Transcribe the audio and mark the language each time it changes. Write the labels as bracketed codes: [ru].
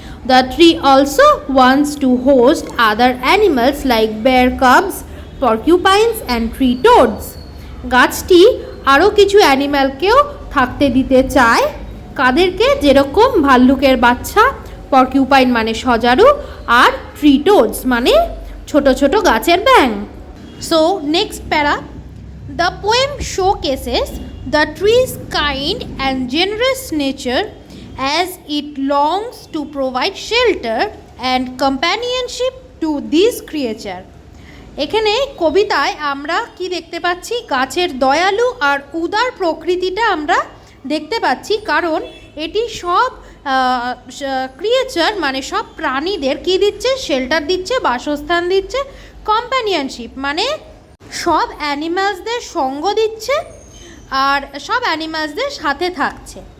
[en] the tree also wants to host other animals like bear cubs, porcupines and tree toads, [bn] গাছটি আরও কিছু অ্যানিম্যালকেও থাকতে দিতে চায়। কাদেরকে? যেরকম ভাল্লুকের বাচ্চা, পর্কিউপাইন মানে সজারু, আর ট্রি টোডস মানে ছোট ছোট গাছের ব্যাঙ। [en] So next para, the poem showcases the tree's kind and generous nature as it longs to provide shelter and companionship to these creatures. [bn] এখানে কবিতায় আমরা কি দেখতে পাচ্ছি? গাছের দয়ালু আর উদার প্রকৃতিটা আমরা দেখতে পাচ্ছি, কারণ এটি সব ক্রিয়েচার মানে সব প্রাণীদের কি দিচ্ছে? শেল্টার দিচ্ছে, বাসস্থান দিচ্ছে। কম্প্যানিয়নশিপ মানে সব অ্যানিমালসদের সঙ্গ দিচ্ছে আর সব অ্যানিমালসদের সাথে থাকছে।